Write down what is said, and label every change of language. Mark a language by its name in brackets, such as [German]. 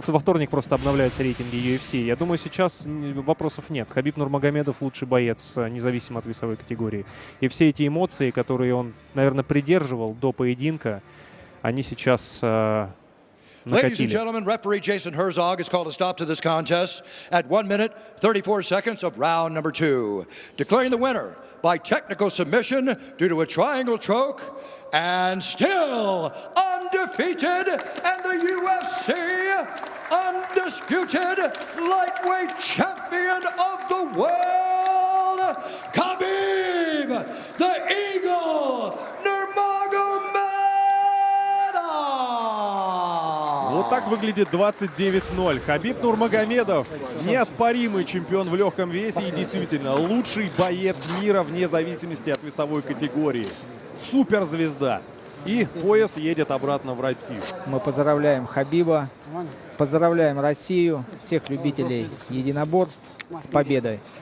[Russian] Во вторник просто обновляются рейтинги UFC. Я думаю, сейчас вопросов нет. Хабиб Нурмагомедов лучший боец, независимо от весовой категории. И все эти эмоции, которые он, наверное, придерживал до поединка, они сейчас [English] Ladies and gentlemen, referee Jason Herzog has called a stop to this contest at 1 minute 34 seconds of round number 2, declaring the winner by technical submission due to a triangle choke, and still undefeated, and the UFC undisputed lightweight champion of the world, Khabib, the Eagle, Nurmagomedov. [Russian] Вот так выглядит 29-0. Хабиб Нурмагомедов, неоспоримый чемпион в легком весе и действительно лучший боец мира вне зависимости от весовой категории. Суперзвезда. И пояс едет обратно в Россию. Мы поздравляем Хабиба, поздравляем Россию, всех любителей единоборств с победой.